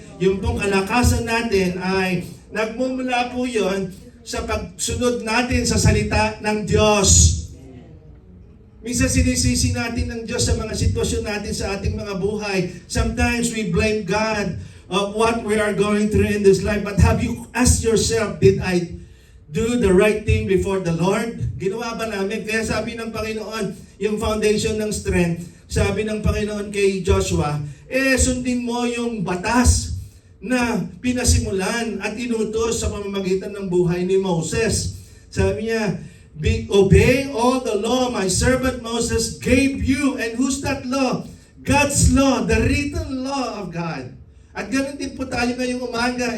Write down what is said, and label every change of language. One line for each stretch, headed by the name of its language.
Filipino: Yung pong kalakasan natin ay nagmumula po yon sa pagsunod natin sa salita ng Diyos. Minsan sinisisi natin ng Diyos sa mga sitwasyon natin sa ating mga buhay.
English: Sometimes we blame God of what we are going through in this life. But have you asked yourself, did I do the right thing before the Lord?
Filipino: Ginawa ba namin? Kaya sabi ng Panginoon, yung foundation ng strength, sabi ng Panginoon kay Joshua, sundin mo yung batas na pinasimulan at inutos sa pamamagitan ng buhay ni Moses. Sabi niya,
English: obey all the law my servant Moses gave you. And who's that law? God's law, the written law of God.
Filipino: At ganoon din po tayo ngayong umaga.